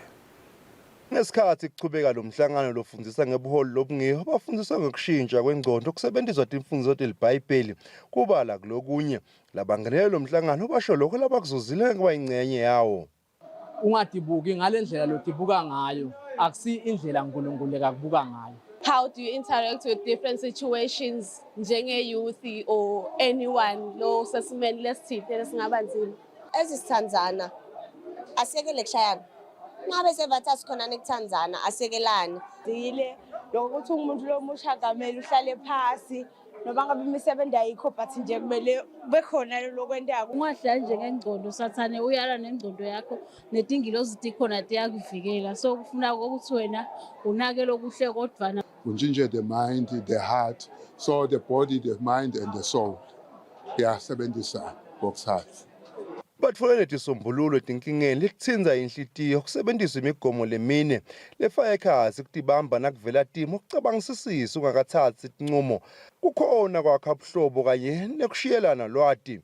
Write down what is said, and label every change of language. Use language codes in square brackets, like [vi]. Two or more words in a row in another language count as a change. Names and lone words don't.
[ss] Ngesikhathi kuchubeka lo mhlangano lofundzisa ngebuholi lobungiyo bafundiswa ngokushintsha kwengcondo kusebentiswa timfundiso telibhayibheli kubala kulokunye labangenele lo mhlangano basho lokho labakuzuzile kuba ingcenye yawo. Ungadibuki ngalendlela lotibuka ngayo akusi indlela uNkulunkulu ekakubuka ngayo. [en] How do you interact with different situations njenge youth or anyone [ss] lo sesimeni lesithile lesingaba nzima? Ezisithandzana asekele kushayana. Ngabe sebathi asikhona nekuthandzana asekelane. Zile lokuthi umuntu lomusha gamela uhlale phasi noma ngabe imisebenzi ayikho but nje kumele bekhona lokwendako. Ungahlali nje ngengcondo sathane uyala nengcondo yakho netingilozi tikhona tiyakuvikela, so kufuna ukuthi wena unake lokuhle kodvana [en] unjinje the mind, the heart, so the body, the mind and the soul [ss] kuyasebenzisa bokusathu. Batfolele tisombululo etinkingeni letitsinza inhlitiyo kusebenzisa imigomo lemine lefaka ekhatsi kutibamba nakuvela timo kucabangisisisa ungakathatsi tinqumo kukhona kwakha buhlobo kanye nekushiyelana lwati.